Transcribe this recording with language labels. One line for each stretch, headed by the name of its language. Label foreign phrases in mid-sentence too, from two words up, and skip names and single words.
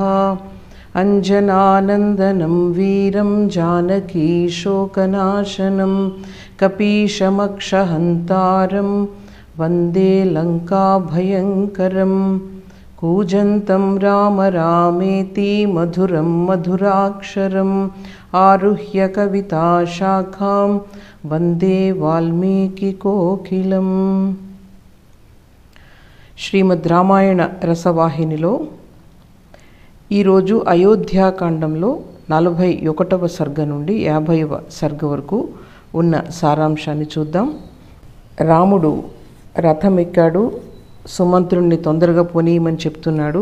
Sanskrit: अञ्जनानन्दनं वीरं जानकीशोकनाशनं कपीशमक्षहन्तारं वन्दे लङ्काभयङ्करम्। कूजन्तं राम रामेति मधुरं मधुराक्षरम् आरुह्य कविताशाखां वन्दे वाल्मीकिकोकिलम्।
Telugu: శ్రీమద్ రామాయణ రసవాహినిలో ఈరోజు అయోధ్యాకాండంలో 41వ సర్గ నుండి 50వ సర్గ వరకు ఉన్న సారాంశాన్ని చూద్దాం. రాముడు రథం ఎక్కాడు, సుమంత్రుణ్ణి తొందరగా పోనీయమని చెప్తున్నాడు.